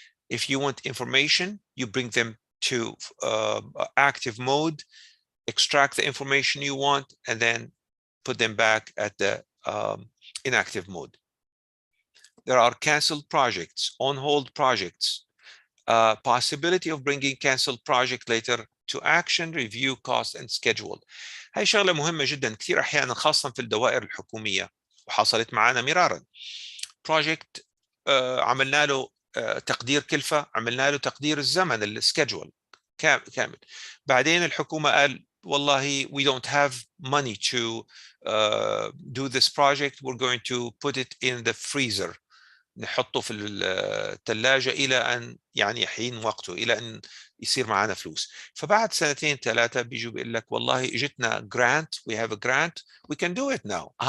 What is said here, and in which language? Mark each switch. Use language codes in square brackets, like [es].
[en] If you want information, you bring them to active mode, extract the information you want, and then put them back at the inactive mode. There are canceled projects, on hold projects, possibility of bringing canceled project later to action, review cost and schedule. [ar] هاي شغلة مهمة جدا كثير أحيانا، خاصة في الدوائر الحكومية، وحصلت معنا مرارا. بروجكت عملنا له تقدير كلفة، عملنا له تقدير الزمن السكجول كامل، بعدين الحكومة قال والله [en] we don't have money to do this project, we're going to put it in the freezer، [ar] نحطه في الثلاجة إلى أن يعني يحين وقته، إلى أن يصير معنا فلوس. فبعد سنتين ثلاثة بيجوا بيقول لك والله اجتنا [en] grant, we have a grant, we can do it now.